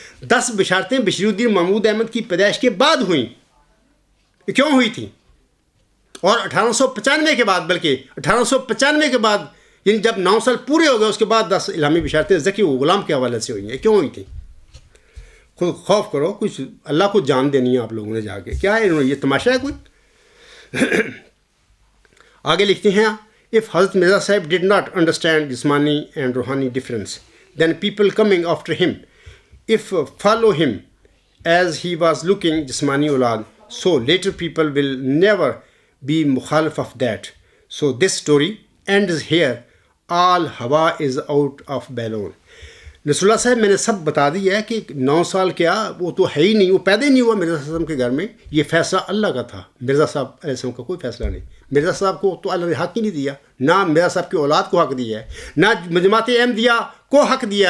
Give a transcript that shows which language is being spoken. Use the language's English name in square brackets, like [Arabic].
[Urdu] 10 بشارتیں بشیر الدین محمود احمد کی پیدائش کے بعد ہوئیں. یہ کیوں ہوئی تھیں؟ اور 1895 کے بعد، بلکہ 1895 کے بعد یعنی جب 9 سال پورے ہو گئے اس کے بعد 10 الہامی بشارتیں ذکی غلام کے حوالے سے ہوئی ہیں. کیوں ہوئی تھیں؟ خود خوف کرو، کچھ اللہ کو جان دینی ہے آپ لوگوں نے جا کے. کیا ہے یہ تماشا ہے کوئی؟ آگے لکھتے ہیں [English] if Hazrat Mirza Sahib did not understand Jismani and Rouhani difference, then people coming after him, if follow him as he was looking Jismani Aulad, so later people will never be mukhalif of that. So this story ends here. All hawa is out of balloon. [Urdu] رسول اللہ صاحب میں نے سب بتا دیا ہے کہ 9 سال کیا، وہ تو ہے ہی نہیں، وہ پیدا ہی نہیں ہوا مرزا صاحب کے گھر میں. یہ فیصلہ اللہ کا تھا، مرزا صاحب علیہ السلام کا کوئی فیصلہ نہیں. مرزا صاحب کو تو اللہ نے حق ہی نہیں دیا، نہ مرزا صاحب کی اولاد کو حق دیا ہے، نہ جماعت احمدیہ کو حق دیا.